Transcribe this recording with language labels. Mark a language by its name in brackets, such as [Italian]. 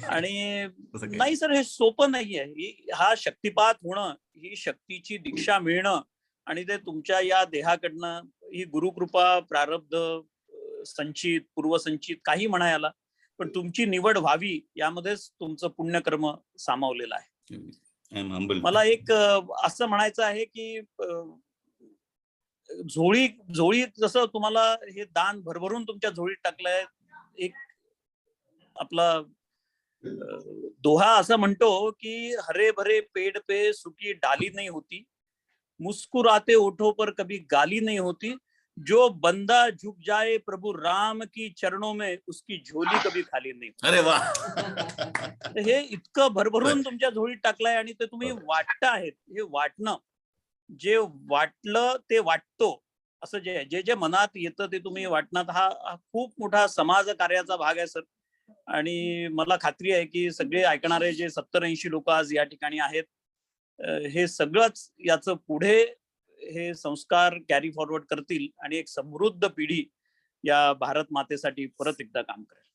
[Marathi] आणि नाही सर, हे सोपं नाहीये. हा शक्तिपात होणं, ही शक्तीची दीक्षा मिळणं, आणि ते तुमच्या या देहाकडनं ही गुरुकृपा, प्रारब्ध, संचित, पूर्वसंचित, काही म्हणायला, पण तुमची निवड व्हावी यामध्येच तुमचं पुण्यकर्म सामावलेलं आहे. मला एक असं म्हणायचं आहे की झोळी जसं तुम्हाला हे दान भरभरून तुमच्या झोळीत टाकलंय. एक आपला दोहा असं म्हणतो की [Hindi] हरे भरे पेड़ पे सूखी डाली नहीं होती, मुस्कुराते ओठों पर कभी गाली नहीं होती, जो बंदा झुक जाए प्रभु राम की चरणों में उसकी झोली कभी खाली नाही. [Marathi] अरे वा. हे इतकं भरभरून तुमच्या झोळीत टाकलंय, आणि ते तुम्ही वाटत आहेत. हे वाटणं, जे वाटलं ते वाटतो, असं जे जे मनात येतं ते तुम्ही वाटणार, हा खूप मोठा समाज कार्याचा भाग आहे सर. आणि मला खात्री आहे की सगळे ऐकणारे जे 70-80 लोक आज या ठिकाणी आहेत, हे सगळंच याचं पुढे हे संस्कार कॅरी फॉरवर्ड करतील आणि एक समृद्ध पिढी या भारत मातेसाठी परत एकदा काम करेल.